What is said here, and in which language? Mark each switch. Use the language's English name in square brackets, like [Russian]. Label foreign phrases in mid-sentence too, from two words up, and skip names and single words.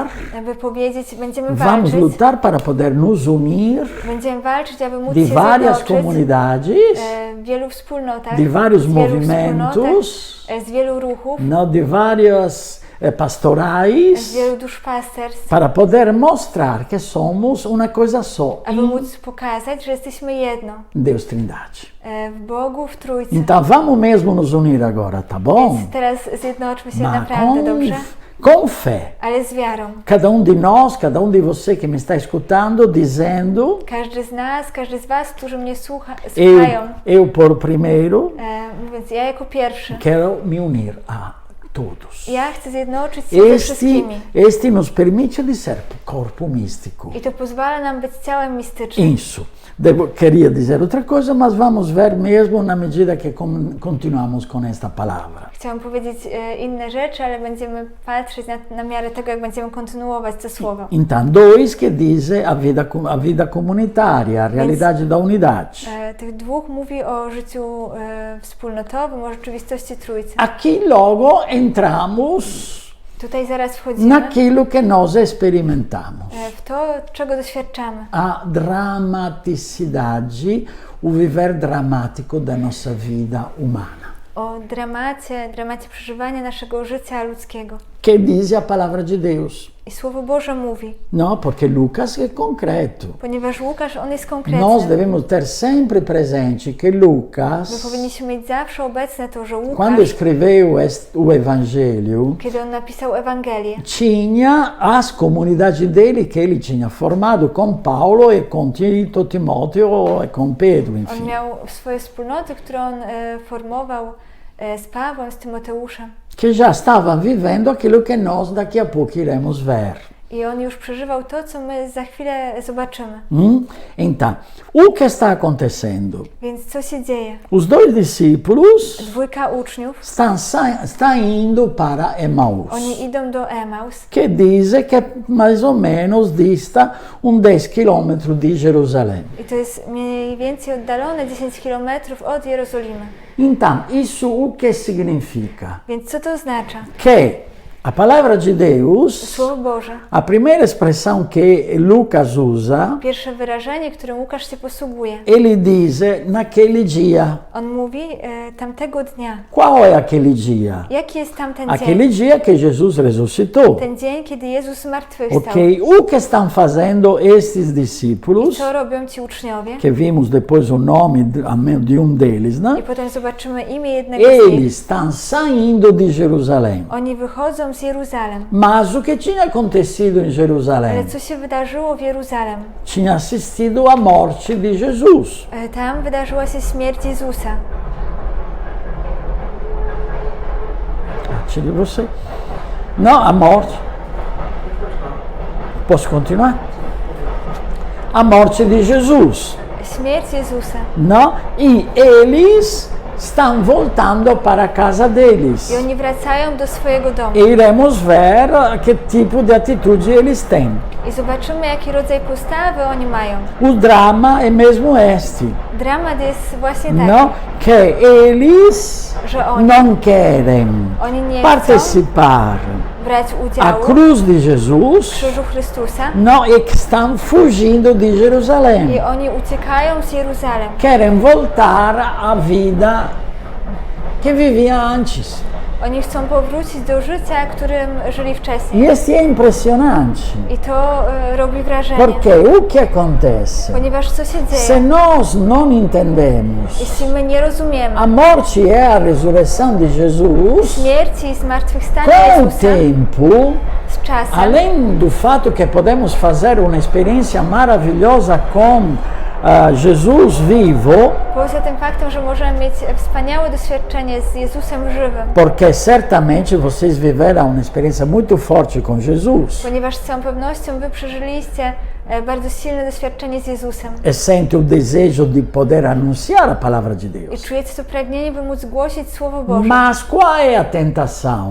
[Polish] aby powiedzieć, będziemy [Portuguese] vamos [Polish] walczyć, [Portuguese] lutar para poder nos unir [Polish] będziemy walczyć, aby móc [Portuguese] de [Polish] się [Portuguese] várias [Polish] zjednoczyć [Portuguese] comunidades, [Polish] w wielu wspólnotach, [Portuguese] de vários [Polish] z wielu [Portuguese] movimentos, [Polish] z wielu ruchów, [Portuguese] não, de várias pastorais [Polish] z wielu duszpasterstw, [Portuguese] para poder mostrar que somos uma coisa só [Polish] aby [Portuguese] em [Polish] móc pokazać, że jesteśmy jedno [Portuguese] Deus Trindade. [Polish] w Bogu, w Trójcy. [Portuguese] Então vamos mesmo nos unir agora, tá bom? [Polish] Więc teraz zjednoczmy się [Portuguese] Mas [Polish] naprawdę, dobrze? [Portuguese] com fé. [Polish] Ale z wiarą. [Portuguese] Cada um de nós, cada um de você que me está escutando, dizendo: [Polish] Każdy z nas, każdy z was, którzy mnie [Portuguese] eu, [Polish] słuchają, [Portuguese] eu por primeiro [Polish] mówiąc, ja jako pierwszy, [Portuguese] quero me unir a todos. [Polish] ja chcę zjednoczyć się ze wszystkimi. [Portuguese] Este nos permite dizer corpo místico. [Polish] I to pozwala nam być ciałem mistycznym. [Portuguese] Isso. Queria dizer outra coisa, mas vamos ver mesmo na medida que continuamos com esta palavra. [Polish] Chciałam powiedzieć inne rzeczy, ale będziemy patrzeć na miarę tego, jak będziemy kontynuować to słowo. [Portuguese] Então, dois que diz a vida comunitária, a realidade da unidade. [Polish] Tych dwóch mówi o życiu wspólnotowym, o rzeczywistości Trójcy. [Portuguese] Aqui logo entramos [Polish] Tutaj zaraz wchodzimy [Portuguese] naquilo que nós experimentamos. [Polish] w to, czego doświadczamy. [Portuguese] A dramaticidade, o viver dramático da nossa vida humana. [Polish] O dramacie przeżywania naszego życia ludzkiego. [Portuguese] Que diz a palavra de Deus. [Polish] I Słowo Boże mówi, [Portuguese] Não, porque Lucas é concreto. [Polish] ponieważ Łukasz, on jest konkretny. [Portuguese] Nós devemos ter sempre presente que [Polish] My [Portuguese] Lucas, [Polish] powinniśmy mieć zawsze obecne to, że [Portuguese] quando [Polish] Łukasz, [Portuguese] escreveu o Evangelho, [Polish] kiedy on napisał Ewangelię, [Portuguese] tinha as comunidades dele que ele tinha formado com Paulo e com Tito, Timóteo e com Pedro, [Polish] on [Portuguese] enfim. [Polish] miał swoje wspólnoty, które on formował z Pawłem, z Tymoteuszem. [Portuguese] Que já estavam vivendo aquilo que nós daqui a pouco iremos ver. [Polish] I on już przeżywał to, co my za chwilę zobaczymy. [Portuguese] Então, o que está acontecendo? [Polish] Więc co się dzieje? [Portuguese] Os dois discípulos [Polish] Dwójka uczniów, [Portuguese] estão indo para Emaús, [Polish] oni idą do Emaus, [Portuguese] que diz que mais ou menos dista 10 quilômetros de Jerusalém. [Polish] i to jest mniej więcej oddalone 10 kilometrów od Jerozolimy. [Portuguese] Então, isso o que significa? [Polish] Więc co to oznacza? [Portuguese] Que a palavra de Deus, [Polish] Słowo Boże, [Portuguese] a primeira expressão que Lucas usa, [Polish] pierwsze wyrażenie, którym Łukasz się posługuje, [Portuguese] ele diz naquele dia. [Polish] on mówi tamtego dnia. [Portuguese] Qual é aquele dia? [Polish] Jaki jest tamten [Portuguese] Aquele [Polish] dzień? [Portuguese] dia que Jesus ressuscitou. [Polish] Ten dzień, kiedy Jezus zmartwychwstał. [Portuguese] Ok, o que estão fazendo estes [Polish] I [Portuguese] discípulos, [Polish] co robią ci uczniowie? [Portuguese] que vimos depois o nome de deles, né? [Polish] I potem zobaczymy imię jednego z nich. [Portuguese] Eles estão saindo de Jerusalém. [Polish] Oni wychodzą z Jeruzalem. [Portuguese] Mas o que tinha acontecido em [Polish] Ale [Portuguese] Jerusalém? [Polish] co się wydarzyło w Jeruzalem? [Portuguese] Tinha assistido à morte de Jesus. [Polish] Tam wydarzyła się śmierć Jezusa. [Portuguese] Tire você. Não, a morte. Posso continuar? A morte de Jesus. [Polish] Śmierć Jezusa. [Portuguese] Não? E eles estão voltando para a casa deles. [Polish] I oni wracają do swojego domu. [Portuguese] E iremos ver que tipo de atitude eles têm. [Polish] I zobaczymy, jaki rodzaj postawy oni mają. [Portuguese] O drama é mesmo este. [Polish] Dramat jest właśnie taki, [Portuguese] Não? Que eles [Polish] że oni [Portuguese] não querem [Polish] nie chcą [Portuguese] participar [Polish] brać [Portuguese] a [Polish] udziału [Portuguese] cruz de [Polish] w [Portuguese] Jesus. [Polish] krzyżu Chrystusa. [Portuguese] Não, e que estão fugindo de [Polish] I [Portuguese] Jerusalém. [Polish] oni uciekają z Jeruzalem. [Portuguese] Querem voltar à vida que vivia antes. [Polish] Oni chcą powrócić do życia, którym żyli wcześniej. [Portuguese] E isso é impressionante. [Polish] I to robi wrażenie. [Portuguese] Porque o que acontece? [Polish] Ponieważ co się [Portuguese] Se [Polish] dzieje? [Portuguese] nós não entendemos, [Polish] Jeśli my nie rozumiemy [Portuguese] a morte é a ressurreição de Jesus, [Polish] śmierci i zmartwychwstania [Portuguese] com o [Polish] Jezusa [Portuguese] tempo, [Polish] z czasem, [Portuguese] além do fato que podemos fazer uma experiência maravilhosa com Jesus vivo, [Polish] poza tym faktem, że możemy mieć wspaniałe doświadczenie z Jezusem żywym, [Portuguese] porque certamente vocês viveram uma experiência muito forte com Jesus [Polish] ponieważ z całą pewnością wy przeżyliście bardzo silne doświadczenie z Jezusem [Portuguese] e sentem o desejo de poder anunciar a palavra de [Polish] i [Portuguese] Deus. [Polish] czujecie to pragnienie, by móc głosić Słowo Boże. [Portuguese] Mas qual é a tentação?